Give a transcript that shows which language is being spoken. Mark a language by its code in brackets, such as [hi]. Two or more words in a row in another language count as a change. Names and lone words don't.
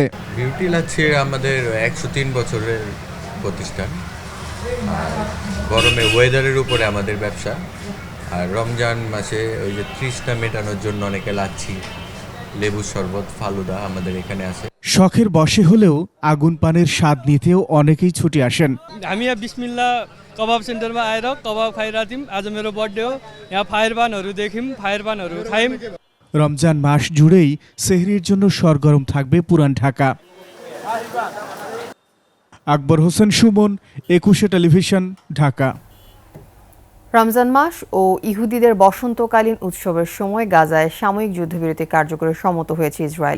[bn] বিউটি লাচ্ছি আমাদের 103 বছরের প্রতিষ্ঠান। গরমে ওয়েদারের উপরে আমাদের ব্যবসা। আর রমজান মাসে ওই যে তৃষ্ণা মেটানোর জন্য অনেকে লাচ্ছি, লেবু শরবত, ফালুদা আমাদের এখানে আছে। শখের বশে হলেও আগুন পানের স্বাদ নিতেও অনেকেই ছুটে আসেন। [ne] हामी यहाँ बिस्मिल्ला कबाब सेन्टरमा आएर कबाब खाइरहेको थियौँ। आज मेरो बर्थडे हो, यहाँ फायरबानहरू देख्यौँ, फायरबानहरू खायौँ। [bn] রমজান মাস জুড়েই সেহরির জন্য সরগরম থাকবে পুরান ঢাকা। আকবর হোসেন সুমন, 21 টেলিভিশন, ঢাকা। রমজান মাস ও ইহুদিদের বসন্তকালীন উৎসবের সময় গাজায় সাময়িক যুদ্ধবিরতি কার্যকরে সম্মত হয়েছে ইসরায়েল।